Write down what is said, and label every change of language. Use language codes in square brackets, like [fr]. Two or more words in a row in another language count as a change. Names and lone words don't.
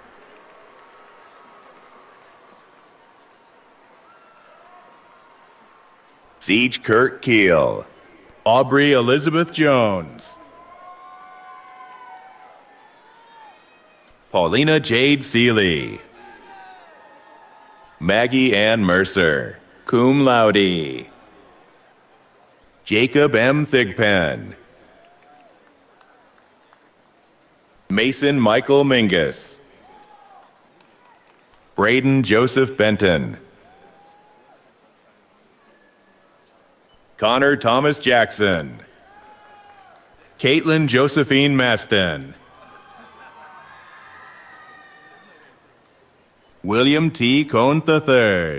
[en] Siege Kirk Keel. Aubrey Elizabeth Jones. Paulina Jade Seeley. Maggie Ann Mercer, [la] cum laude. [en] Jacob M. Thigpen. Mason Michael Mingus. Braden Joseph Benton. Connor Thomas Jackson. Caitlin Josephine Maston. William T. Cohn III.